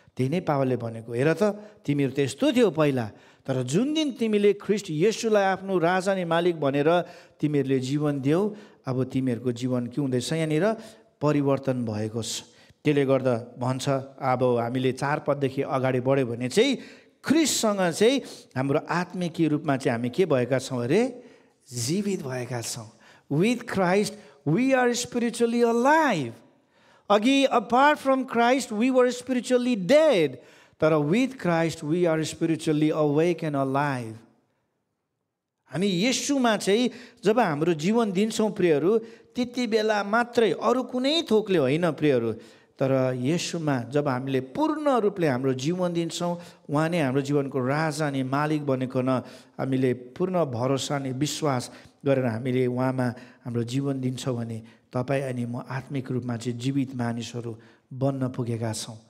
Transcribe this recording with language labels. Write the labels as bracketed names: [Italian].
[Nepali] त्यही नै पावलले भनेको, हेर त तिमीहरू त यस्तो थियो पहिला, तर जुन दिन तिमीले ख्रिस्ट येशूलाई आफ्नो राजा अनि मालिक भनेर तिमीहरूले जीवन देऊ, अब तिमीहरूको जीवन के हुँदैछ यहाँनिर परिवर्तन भएको छ। त्यसले गर्दा भन्छ अब हामीले 4 पददेखि अगाडि बढ्यो भने चाहिँ ख्रिस्टसँग चाहिँ हाम्रो आत्मिक रूपमा चाहिँ हामी के भएका छौँ अरे, जीवित भएका छौँ। [English] With Christ we are spiritually alive. [Nepali] अघि [English] Apart from Christ we were spiritually dead, तर with Christ we are spiritually awake and alive. [Nepali] हामी येशूमा चाहिँ जब हाम्रो जीवन दिन्छौँ प्रियहरू, त्यति बेला मात्रै, अरू कुनै थोकले होइन प्रियहरू, तर येशूमा जब हामीले पूर्ण रूपले हाम्रो जीवन दिन्छौँ, उहाँ नै हाम्रो जीवनको राजा अनि मालिक बनेको न हामीले पूर्ण भरोसा अनि विश्वास गरेर हामीले उहाँमा हाम्रो जीवन दिन्छौँ भने तपाईँ अनि म आत्मिक रूपमा चाहिँ जीवित मानिसहरू बन्न पुगेका छौँ।